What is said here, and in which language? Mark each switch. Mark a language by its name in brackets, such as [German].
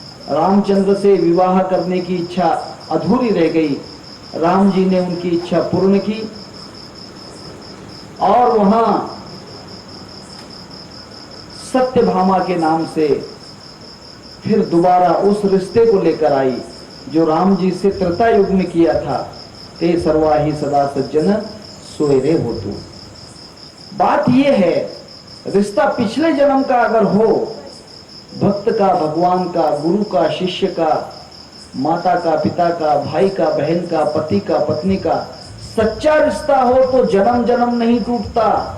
[Hindi] रामचंद्र से विवाह करने की इच्छा अधूरी रह गई, राम जी ने उनकी इच्छा पूर्ण की और वहां सत्यभामा के नाम से फिर दोबारा उस रिश्ते को लेकर आई जो राम जी से त्रेता युग में किया था। [Marathi] ते सर्वाही सदा सज्जन सोयरे हो तू। [Hindi] बात यह है, रिश्ता पिछले जन्म का अगर हो, भक्त का, भगवान का, गुरु का, शिष्य का, माता का, पिता का, भाई का, बहन का, पति का, पत्नी का, सच्चा रिश्ता हो तो जन्म जन्म नहीं टूटता।